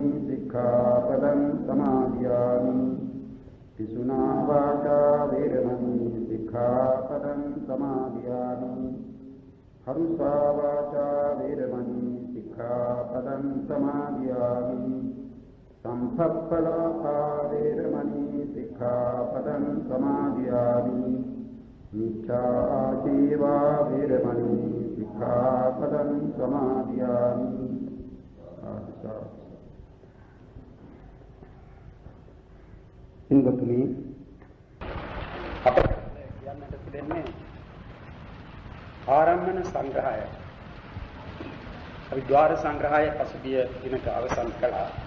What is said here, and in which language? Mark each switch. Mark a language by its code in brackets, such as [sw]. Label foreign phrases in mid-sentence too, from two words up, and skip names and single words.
[pi] सिक्खापदं समादयामि पिशुना वाचा वेरमणि सिक्खापदं समादयामि हरुषा वाचा वेरमणि सिक्खापदं समादयामि संसप्पलापा वेरमणि सिक्खापदं समादयामि मिथ्या आजीवा वेरमणि सिक्खापदं समादयामि [si] ඉන්දතුනි අපට කියන්නට තිබෙන්නේ ආරම්මන සංග්‍රහය. අපි ద్వාර සංග්‍රහය පසුගිය දිනක අවසන් කළා.